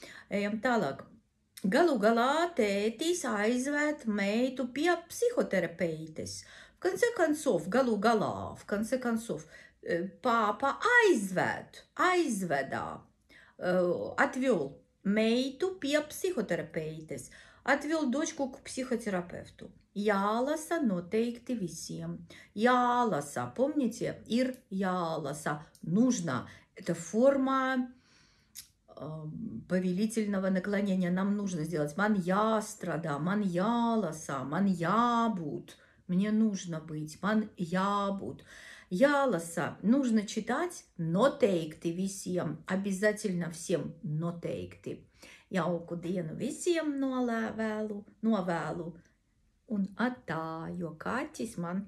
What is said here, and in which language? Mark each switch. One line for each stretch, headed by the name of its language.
Latvian: Ejam tālāk. Galu galā tētis aizved meitu pie psihoterapeites.
Russian: В конце концов,
Latvian: galu galā,
Russian: в конце концов, папа
Latvian: aizveda,
Russian: отвел
Latvian: meitu pie psihoterapeites,
Russian: отвел дочку к психотерапевту.
Latvian: Jālasa noteikti visiem. Jālasa,
Russian: помните,
Latvian: ir jālasa,
Russian: нужно. Это форма повелительного наклонения. Нам нужно сделать
Latvian: man jāstrādā, man jālasa, man jābūt.
Russian: Мне нужно быть,
Latvian: man jābūt. Jālasa,
Russian: нужно читать
Latvian: noteikti visiem,
Russian: обязательно всем
Latvian: noteikti. Jauku dienu visiem novēlu un atā, jo kaķis man trauc.